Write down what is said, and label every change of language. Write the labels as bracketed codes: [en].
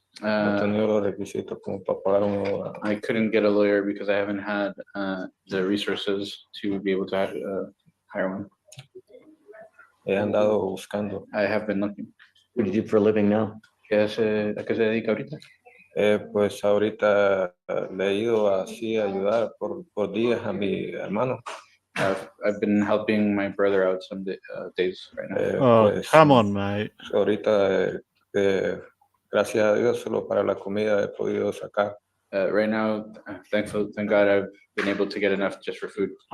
[es] No he tenido los requisitos como para pagar un abogado. [en] I couldn't get a lawyer because I haven't had the resources to be able to hire one. [es] He andado buscando. [en] I have been looking. What do you do for a living now? [es] ¿A qué se dedica ahorita? Pues ahorita le he ido así a ayudar por días a mi hermano. [en] I've been helping my brother out some days right now. Oh, Pues, come on, mate. [es] Ahorita, gracias a Dios, solo para la comida he podido sacar. [en] Right now, thank God I've been able to get enough just for food.